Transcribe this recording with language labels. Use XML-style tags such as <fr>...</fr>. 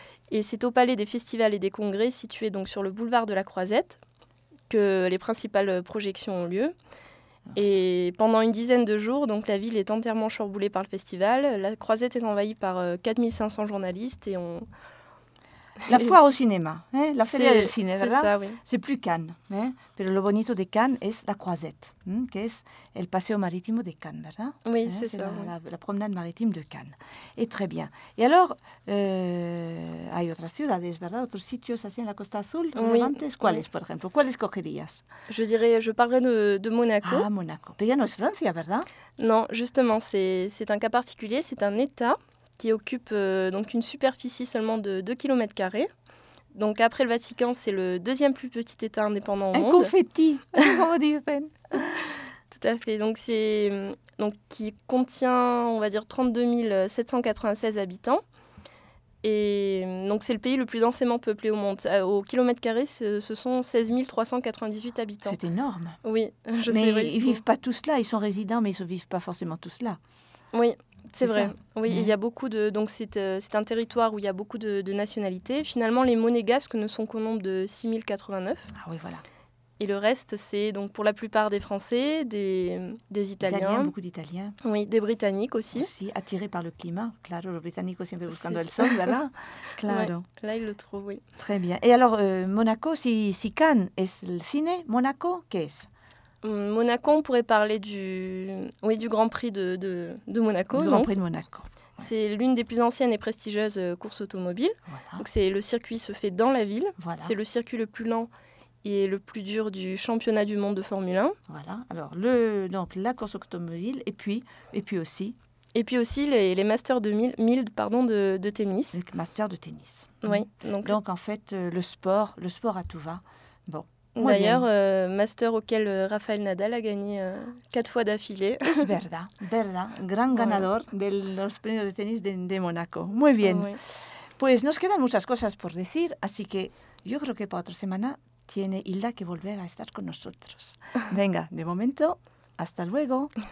<fr>Et c'est au palais des festivals et des congrès, situé donc sur le boulevard de la Croisette, que les principales projections ont lieu. Et pendant une dizaine de jours, donc la ville est entièrement chamboulée par le festival. La Croisette est envahie par 4500 journalistes et on... La foire au cinéma, hein,</fr> <es>la feria del cine,</es> <fr>c'est plus Cannes.</fr> <es>Hein, pero lo bonito de Cannes es la Croisette, que es el paseo marítimo de Cannes, ¿verdad?</es> <fr>Oui, hein, c'est ça. La promenade maritime de Cannes. Et très bien. Et alors,</fr> <es>hay otras ciudades, ¿verdad? Otros sitios así en la Costa Azul.</es> <fr>Oui.</fr> <es>¿Cuáles, por ejemplo? ¿Cuáles escogerías?</es> <fr>Je parlerai de Monaco.</fr> <es>Ah, Monaco. Pero ya no es Francia, ¿verdad?</es> <fr>Non, justement, c'est un cas particulier, c'est un état qui occupe donc une superficie seulement de 2 km². Donc après le Vatican, c'est le deuxième plus petit État indépendant au un monde. Un confetti, comme disent. Tout à fait. Donc c'est donc qui contient, on va dire, 32 796 habitants. Et donc c'est le pays le plus densément peuplé au monde. Au kilomètre carré, ce sont 16 398 habitants. C'est énorme. Oui, je mais sais. Oui. Ils vivent pas tous là. Ils sont résidents, mais ils ne vivent pas forcément tous là. Oui. C'est vrai. Oui, il y a beaucoup de donc c'est un territoire où il y a beaucoup de nationalités. Finalement, les monégasques ne sont qu'au nombre de 6089. Ah oui, voilà. Et le reste, c'est donc pour la plupart des Français, des Italiens, beaucoup d'Italiens. Oui, des Britanniques aussi. Aussi attirés par le climat.</fr> <es>Claro, los británicos siempre buscando el sol, ¿verdad? Claro.</es> <fr>Ouais, là, ils le trouvent, oui. Très bien. Et alors Monaco, si Cannes est le ciné, Monaco, qu'est-ce? Monaco, on pourrait parler du Grand Prix de Monaco. Le Grand Prix de Monaco. Ouais. C'est l'une des plus anciennes et prestigieuses courses automobiles. Voilà. Donc c'est le circuit se fait dans la ville. Voilà. C'est le circuit le plus lent et le plus dur du championnat du monde de Formule 1. Voilà. Alors la course automobile et puis aussi. Et puis aussi les Masters de Mild, de tennis. Les Masters de tennis. Oui. Donc en fait le sport à tout va. Bon. Moi d'ailleurs, master auquel Rafael Nadal a gagné 4 fois d'affilée.</fr> <es>Es verdad, verdad. Gran ganador de los premios de tenis de Monaco. Muy bien.</es> <fr>Oui.</fr> <es>Pues nos quedan muchas cosas por decir, así que yo creo que para otra semana tiene Hilda que volver a estar con nosotros. Venga, de momento, hasta luego.</es>